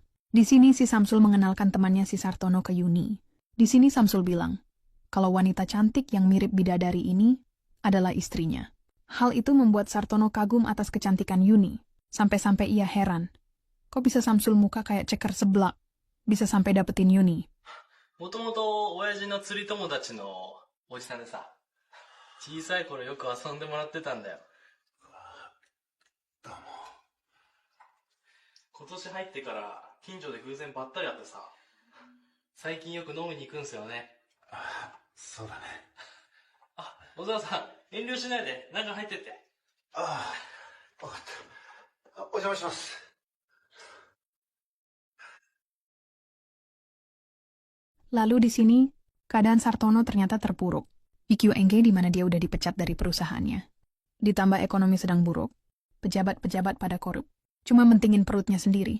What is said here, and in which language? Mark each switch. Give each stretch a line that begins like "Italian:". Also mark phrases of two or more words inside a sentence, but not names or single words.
Indonesian: Di sini si Samsul mengenalkan temannya si Sartono ke Yuni. Di sini Samsul bilang, kalau wanita cantik yang mirip bidadari ini adalah istrinya. Hal itu membuat Sartono kagum atas kecantikan Yuni. Sampai-sampai ia heran. Kok bisa Samsul muka kayak ceker seblak? Bisa sampai dapetin Yuni.
Japanese: もともと親父の釣り友達のおじさんでさ、小さい頃よく遊んでもらってたんだよ。どうも。今年入ってから近所で偶然ばったり会ってさ、最近よく飲みに行くんすよね。そうだね。あ、小沢さん、遠慮しないで中入ってって。わかった。お邪魔します。
Indonesian: Lalu di sini, keadaan Sartono ternyata terpuruk. IQNG di mana dia udah dipecat dari perusahaannya. Ditambah ekonomi sedang buruk. Pejabat-pejabat pada korup. Cuma mentingin perutnya sendiri.